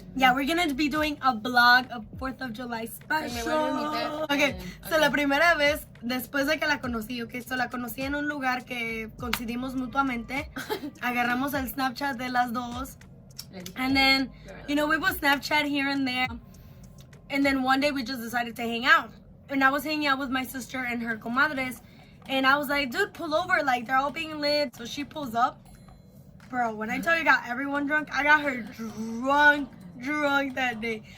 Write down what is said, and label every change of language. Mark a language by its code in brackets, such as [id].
[en] Yeah, we're gonna be doing a vlog of 4th of July special. [es] Okay, so la primera vez, después de que la conocí, okay, so la conocí en un lugar que coincidimos mutuamente. Agarramos el Snapchat de las dos. [en] And then, you know, we would Snapchat here and there. And then one day we just decided to hang out. And I was hanging out with my sister and her comadres. And I was like, dude, pull over. Like, they're all being lit. So she pulls up. Bro, when I tell you I got everyone drunk, I got her drunk that day.